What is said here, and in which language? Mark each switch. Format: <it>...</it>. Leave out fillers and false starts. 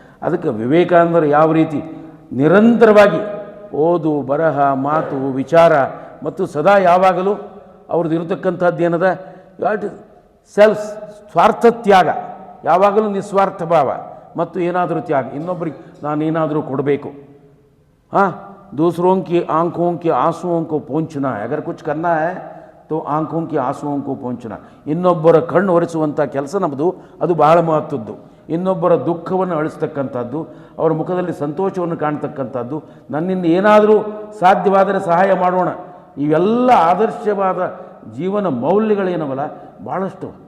<kn>ಅದಕ್ಕೆ ವಿವೇಕಾನಂದರು ಯಾವ ರೀತಿ ನಿರಂತರವಾಗಿ ಓದು, ಬರಹ, ಮಾತು, ವಿಚಾರ ಮತ್ತು ಸದಾ ಯಾವಾಗಲೂ ಅವ್ರದ್ದು ಇರತಕ್ಕಂಥದ್ದು ಏನದ, ಸೆಲ್ಫ್ ಸ್ವಾರ್ಥ ತ್ಯಾಗ, ಯಾವಾಗಲೂ ನಿಸ್ವಾರ್ಥ ಭಾವ ಮತ್ತು ಏನಾದರೂ ತ್ಯಾಗ. ಇನ್ನೊಬ್ಬರಿಗೆ ನಾನೇನಾದರೂ ಕೊಡಬೇಕು.</kn> <hi>हाँ, दूसरों की आंखों के आंसुओं को पोंछना है. अगर कुछ करना है तो आंखों के आंसुओं को पोंछना.</hi> <kn>ಇನ್ನೊಬ್ಬರ ಕಣ್ಣು ಒರೆಸುವಂಥ ಕೆಲಸ ನಮ್ಮದು. ಅದು ಬಹಳ ಮಹತ್ವದ್ದು. ಇನ್ನೊಬ್ಬರ ದುಃಖವನ್ನು ಅಳಿಸ್ತಕ್ಕಂಥದ್ದು, ಅವರ ಮುಖದಲ್ಲಿ ಸಂತೋಷವನ್ನು ಕಾಣ್ತಕ್ಕಂಥದ್ದು, ನನ್ನಿಂದ ಏನಾದರೂ ಸಾಧ್ಯವಾದರೆ ಸಹಾಯ ಮಾಡೋಣ. ಇವೆಲ್ಲ ಆದರ್ಶವಾದ ಜೀವನ ಮೌಲ್ಯಗಳೇನವಲ್ಲ ಭಾಳಷ್ಟು.</kn>